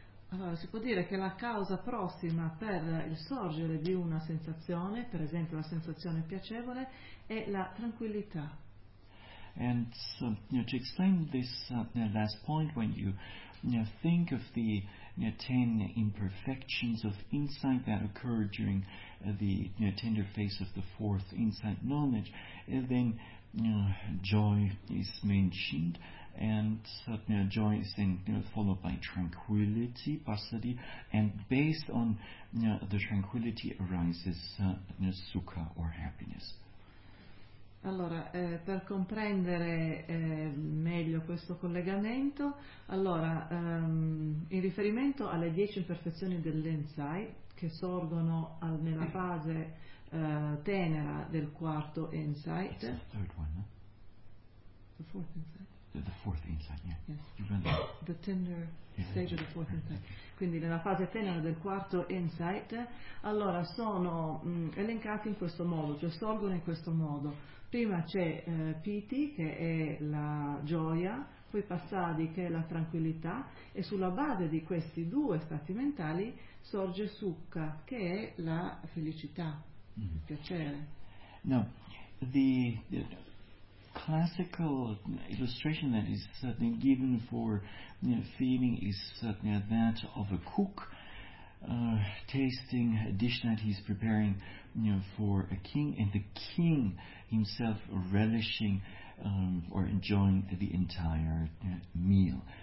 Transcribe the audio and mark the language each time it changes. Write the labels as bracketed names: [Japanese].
[Italian] Allora, si può dire che la causa prossima per il sorgere di una sensazione, per esempio la sensazione piacevole, è la tranquillità. [English] And so, to explain this last point, when you think of the 10 imperfections of insight that occur during the tender phase of the fourth insight knowledge, and then joy is mentioned, and joy is then followed by tranquility, pasadi, and based on the tranquility arises sukha or happiness. [Italian] Allora, per comprendere meglio questo collegamento, allora, in riferimento alle 10 imperfezioni dell'Ensai, che sorgono nella fase tenera del quarto Insight. [English] It's the third one, no? The fourth Insight. The fourth Insight, yeah. Yes. The tender stage of the fourth Insight. [Italian] Quindi nella fase tenera del quarto Insight, allora sono elencati in questo modo, cioè sorgono in questo modo. Prima c'è Piti, che è la gioia, poi Passadi, che è la tranquillità, e sulla base di questi due stati mentali sorge Sukha, che è la felicità, il piacere. [English] No, the classical illustration that is certainly given for feeling is certainly that of a cook tasting a dish that he's preparing for a king, and the king himself relishing or enjoying the entire meal.